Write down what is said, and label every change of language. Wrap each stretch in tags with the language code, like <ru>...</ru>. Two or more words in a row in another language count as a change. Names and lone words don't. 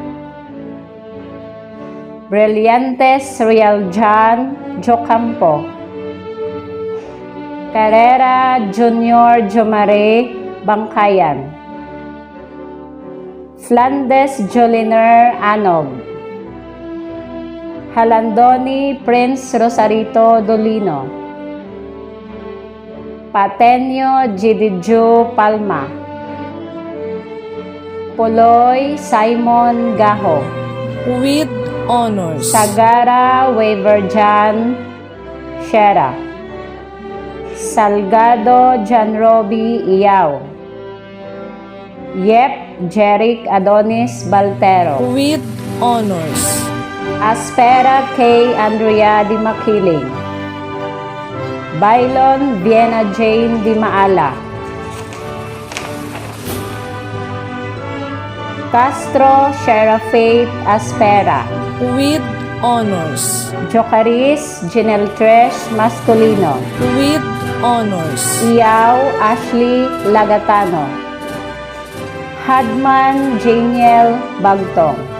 <en>Brillantes Real John Jocampo. Carrera Junior Jomare Bangkayan. Flandes Joliner Anog. Halandoni Prince Rosarito Dolino. Patenio Gididju Palma. Poloy Simon Gaho. With honors. Sagara Waverjan Shera. Salgado Janrobi Iyaw. Yep Jeric Adonis Baltero. With honors. Aspera K. Andrea Di Makiling. Bailon Vienna Jane Di Maala. Castro Shera Faith Aspera. With honors. Jocaris Janelle Tresh Masculino. With honors. Iyaw Ashley Lagatano. Hadman Janiel Bagtong.</en>